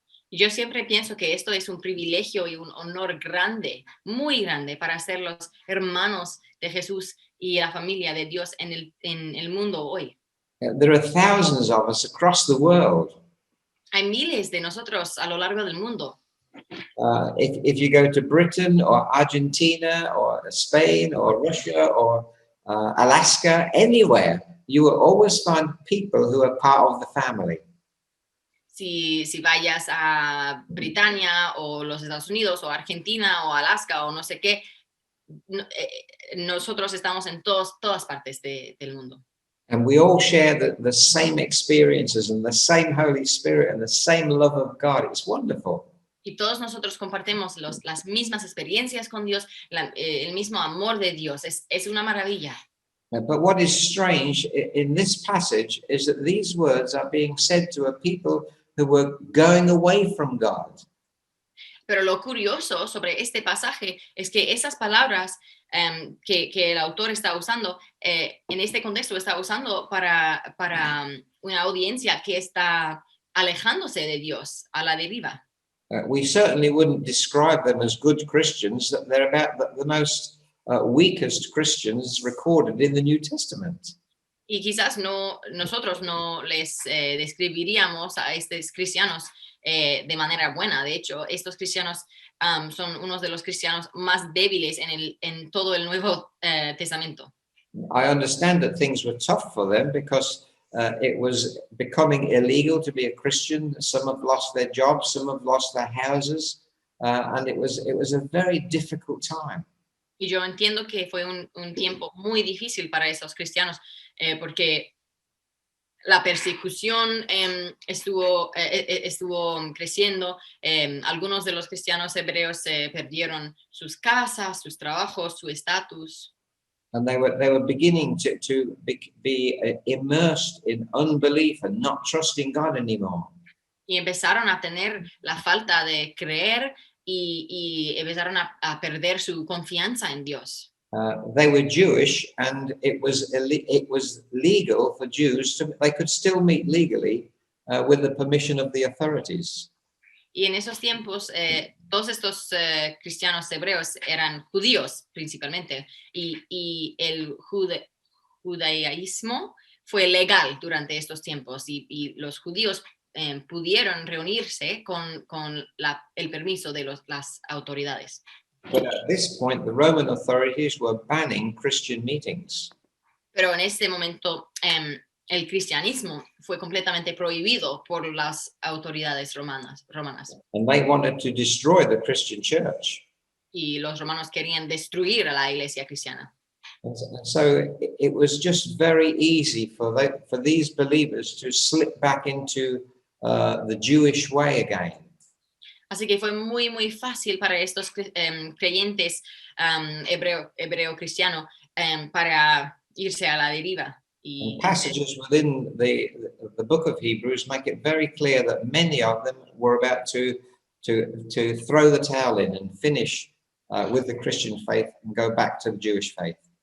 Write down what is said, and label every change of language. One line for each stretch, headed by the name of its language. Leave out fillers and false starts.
Spanish: Y yo siempre pienso que esto es un privilegio y un honor grande, muy grande, para ser los hermanos de Jesús y la familia de Dios en el mundo hoy.
English: There are thousands of us across the world.
Spanish: Hay miles de nosotros a lo largo del mundo.
English: If you go to Britain or Argentina or Spain or Russia or Alaska, anywhere, you will always find people who are part of the family.
Spanish: Si vayas a Britania o los Estados Unidos o Argentina o Alaska o no sé qué, nosotros estamos en todas partes del mundo.
English: And we all share the same experiences and the same Holy Spirit and the same love of God. It's wonderful.
Spanish: Y todos nosotros compartimos las mismas experiencias con Dios, el mismo amor de Dios. Es una maravilla.
English: But what is strange in this passage is that these words are being said to a people who were going away from God.
Spanish: Pero lo curioso sobre este pasaje es que esas palabras que el autor está usando, en este contexto está usando para una audiencia que está alejándose de Dios, a la deriva.
English: We certainly wouldn't describe them as good Christians, that they're about the most weakest Christians recorded in the New Testament.
Spanish: Y quizás nosotros no les describiríamos a estos cristianos de manera buena. De hecho, estos cristianos son unos de los cristianos más débiles en todo el Nuevo Testamento.
English: I understand that things were tough for them because it was becoming illegal to be a Christian. Some have lost their jobs, some have lost their houses, and it was a very difficult time.
Spanish: Y yo entiendo que fue un tiempo muy difícil para esos cristianos porque la persecución estuvo creciendo. Algunos de los cristianos hebreos perdieron sus casas, sus trabajos, su estatus.
English: And they were beginning to be immersed in unbelief and not trusting God anymore.
Spanish: Y empezaron a tener la falta de creer y empezaron a perder su confianza en Dios.
English: They were Jewish, and it was legal for Jews they could still meet legally with the permission of the authorities.
Spanish: Y en esos tiempos, todos estos cristianos hebreos eran judíos principalmente, y el judaísmo fue legal durante estos tiempos, y los judíos pudieron reunirse con el permiso de las autoridades.
English: But at this point, the Roman authorities were banning Christian meetings.
Spanish: Pero en este momento, el cristianismo fue completamente prohibido por las autoridades romanas.
English: And they wanted to destroy the Christian church.
Spanish: Y los romanos querían destruir a la iglesia cristiana.
English: And so it was just very easy for these believers to slip back into the Jewish way again.
Spanish: Así que fue muy, muy fácil para estos creyentes hebreo cristiano para irse a la deriva.
English: And passages within the book of Hebrews make it very clear that many of them were about to throw the towel in and finish with the Christian faith and go back to the Jewish faith.